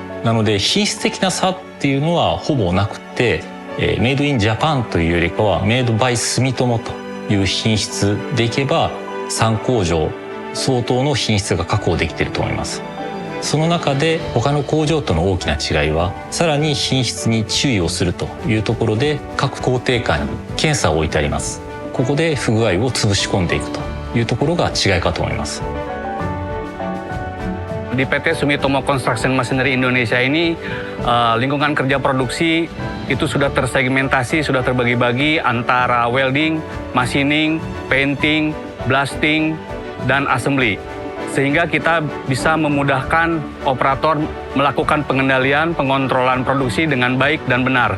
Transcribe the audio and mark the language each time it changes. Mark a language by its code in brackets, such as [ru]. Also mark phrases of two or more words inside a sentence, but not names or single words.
[ja] なので品質的な差っていうのはほぼなくて、 [en] made in Japan [ja] というよりかはメイドバイ住友という品質でいけば、3工場相当の品質が確保できていると思います。その中で他の工場との大きな違いは、さらに品質に注意をするというところで、各工程間に検査を置いてあります。ここで不具合を潰し込んでいくというところが違いかと思います。 [id] Di PT Sumitomo Construction Machinery Indonesia ini, lingkungan kerja produksi itu sudah tersegmentasi, sudah terbagi-bagi antara [en] welding, machining, painting, blasting, [id] dan assembly. Sehingga kita bisa memudahkan operator melakukan pengendalian, pengontrolan produksi dengan baik dan benar.